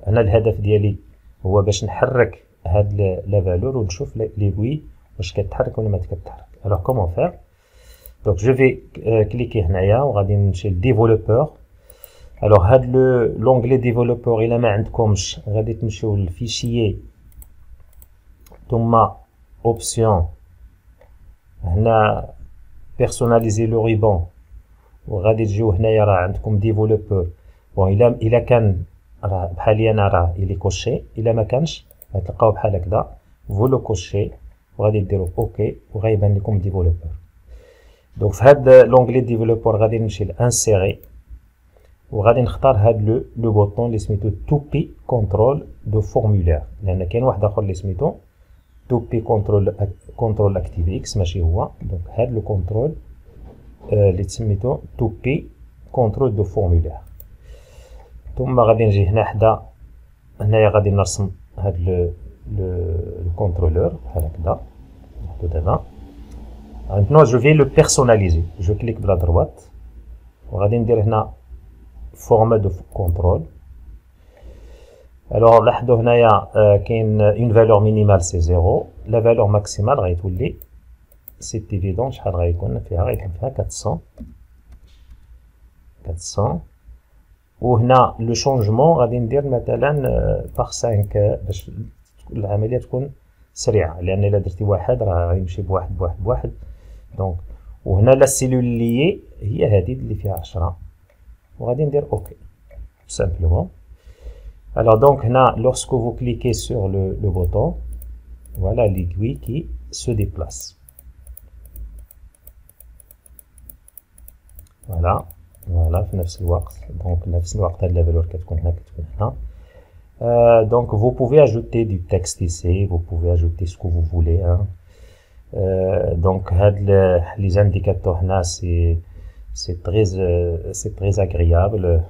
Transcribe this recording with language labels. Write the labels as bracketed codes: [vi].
[ar] انا الهدف ديالي هو باش نحرك هاد لا فالور ونشوف ليغوي واش كتحرك ولا ما كتحرك. [fr] alors comment faire؟ donc je vais cliquer [ar] هنايا وغادي نمشي لديفلوبور. alors هاد [fr] l'onglet développeur [ar] الا ما عندكمش غادي تمشيو للفيشيي ثم اوبسيون هنا [fr] personnaliser le ruban [ar] وغادي تجيو هنايا راه عندكم ديفلوبور. بون الا كان راه بحالي انا راه الي كوشي، الا ما كانش غتلقاو بحال هكذا فولو كوشي وغادي ديروا اوكي وغيبان لكم ديفلوبور. دونك في هاد لونغلي ديفلوبور غادي نمشي لانسيري وغادي نختار هاد لو بوطون اللي سميتو توبي كونترول دو فورمولير لان كاين واحد اخر اللي سميتو توبي كونترول اكتيف اكس ماشي هو. دونك هاد لو كونترول اللي سميتو توبي كونترول دو فورمولير. ثم غادي نجي هنا حدا هنايا غادي نرسم هاد le contrôleur بحال هكذا نحطو دابا. [fr] maintenant je vais le personnaliser. je clique de la droite [ar] وغادي ندير هنا [fr] format de contrôle. alors [ar] لاحظوا هنايا كاين [fr] une valeur minimale c'est 0. la valeur maximale [ar] غيتولي [fr] c'est évident [ar] شحال غيكون فيها غيكون فيها 400 وهنا لو شونجمون غادي ندير مثلا باغ 5 باش العمليه تكون سريعه لان الا درتي واحد راه غيمشي بواحد. دونك وهنا لا سيلول لي هي هذه اللي فيها 10 وغادي ندير اوكي سامبلومون. [fr] alors donc [ar] هنا [fr] lorsque vous cliquez sur le bouton voilà l'aiguille qui se déplace. [ar] voilà في نفس الوقت دونك نفس الوقت هاد لا فالور كتكون هنا كتكون هنا. [fr] donc vous pouvez ajouter du texte ici, vous pouvez ajouter ce que vous voulez hein. donc les indicateurs là c'est très agréable.